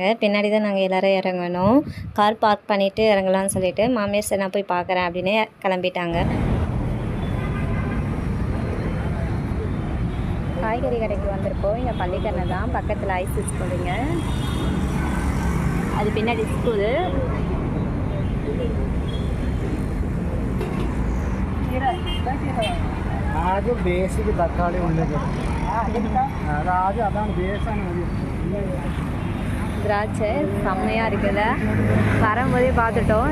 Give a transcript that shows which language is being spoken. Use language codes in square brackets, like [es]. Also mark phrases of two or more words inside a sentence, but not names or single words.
[ta] பின்னாடி தான் நாங்கள் எல்லோரும் இறங்கணும். [en] car park [ta] பண்ணிவிட்டு இறங்கலான்னு சொல்லிவிட்டு மாமியார் சரி நான் போய் பார்க்குறேன் அப்படின்னு கிளம்பிட்டாங்க. காய்கறி கடைக்கு வந்திருக்கோம். இங்கே பள்ளிக்கரணை தான், பக்கத்தில் ஐசி ஸ்கூலுங்க, அது பின்னாடி ஸ்கூலு. [ml] ആദ്യം ബേസിക് തക്കാളി ഉള്ളിലേക്ക് ആദ്യം അതാണ് ബേസാണ്. [ta] திராட்சை செம்மையாக இருக்குல்ல. வரும்போதே பார்த்துட்டோம்.